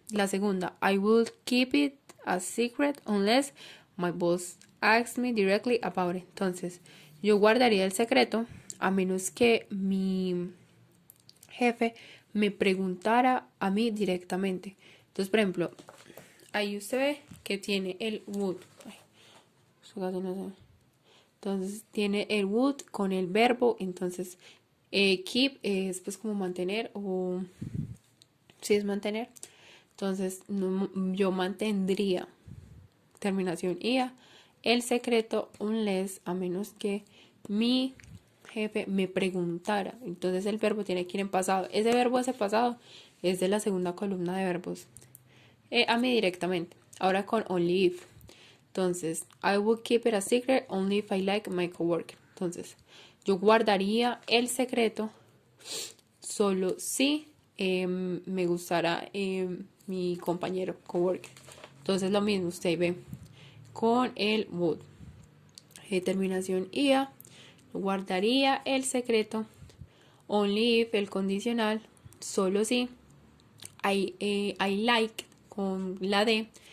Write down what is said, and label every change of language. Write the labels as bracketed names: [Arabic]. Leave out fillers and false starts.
[Spanish] La segunda, [English] I would keep it a secret unless my boss asks me directly about it. [Spanish] Entonces, yo guardaría el secreto a menos que mi jefe me preguntara a mí directamente. Entonces, por ejemplo, ahí usted ve que tiene el would. Ay, eso casi no se ve. Entonces tiene el would con el verbo. Entonces keep es pues como mantener o si es mantener. Entonces no, yo mantendría terminación ia el secreto [English] unless [Spanish] a menos que mi jefe me preguntara. Entonces el verbo tiene que ir en pasado. Ese verbo, ese pasado, es de la segunda columna de verbos. A mí directamente. Ahora con only if. Entonces, [English] I would keep it a secret only if I like my coworker. [Spanish] Entonces, yo guardaría el secreto solo si me gustara mi compañero coworker. Entonces, lo mismo, usted ve con el would. Terminación ia, guardaría el secreto [English] only if [Spanish] el condicional, solo si [English] I like [Spanish] con la D.